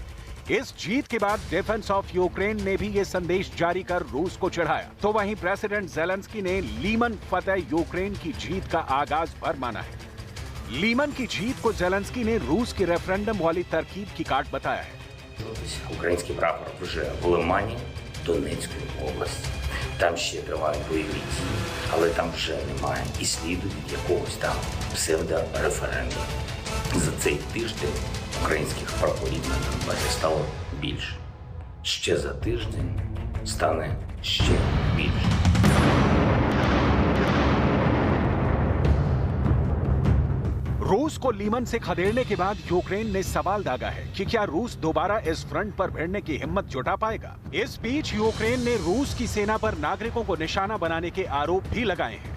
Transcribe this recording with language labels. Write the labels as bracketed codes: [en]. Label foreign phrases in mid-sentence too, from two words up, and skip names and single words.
[hi] इस जीत के बाद डिफेंस ऑफ यूक्रेन ने भी ये संदेश जारी कर रूस को चिढ़ाया। तो वहीं प्रेसिडेंट ज़ेलेंस्की ने लीमन फतेह यूक्रेन की जीत का आगाज भर माना है। लीमन की जीत को ज़ेलेंस्की ने रूस की रेफरेंडम वाली तरकीब की काट बताया है। [uk] Український прапор вже в Лимані, Донецької області. Там ще тривають бойові дії, але там вже немає і сліду від якогось там псевдореферендуму. За цей тиждень українських прапорів на Донбасі стало більше. Ще за тиждень стане ще більше. [hi] रूस को लीमन से खदेड़ने के बाद यूक्रेन ने सवाल दागा है कि क्या रूस दोबारा इस फ्रंट पर भिड़ने की हिम्मत जुटा पाएगा। इस बीच यूक्रेन ने रूस की सेना पर नागरिकों को निशाना बनाने के आरोप भी लगाए हैं।